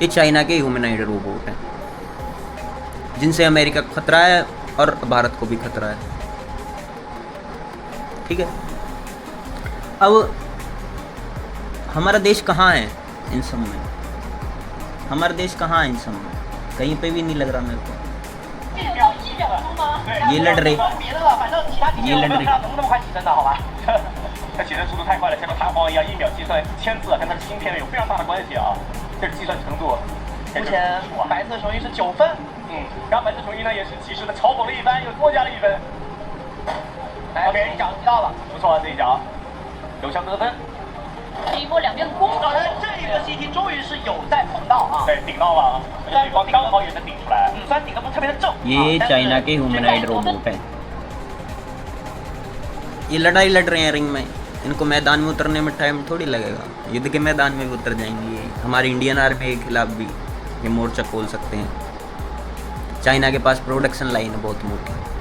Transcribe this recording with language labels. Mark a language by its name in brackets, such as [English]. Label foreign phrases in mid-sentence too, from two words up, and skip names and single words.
[Hindi] ये चाइना के ह्यूमनॉइड रोबोट हैं जिनसे अमेरिका को खतरा है और भारत को भी खतरा है, ठीक है। अब हमारा देश कहाँ है इन सब में? हमारा देश कहाँ है इन सब में? कहीं पे भी नहीं लग रहा मेरे को। ये लड़ रहे, ये लड़ रहे। [Chinese] 它写的速度太快了，像个弹簧一样，1秒计算1000字，跟它的芯片有非常大的关系啊。这是计算程度。目前白色雄鹰是9分，然后白色雄鹰呢也是及时的嘲讽了一番，又多加了1分。来，给人一脚知道了，不错，这一脚有效得分。这一波两边攻，这一个 CT 终于是有在碰到啊，对，顶到了，对方刚好也能顶出来，虽然顶的不是特别的正。 [Hindi] ये चाइना के ह्यूमनॉइड रोबोट है, ये लड़ाई लड़ रहे हैं रिंग में। इनको मैदान में उतरने में टाइम थोड़ी लगेगा, युद्ध के मैदान में भी उतर जाएंगे ये। हमारी इंडियन आर्मी के खिलाफ भी ये मोर्चा खोल सकते हैं। चाइना के पास [English] production line [Hindi] है बहुत मोटी।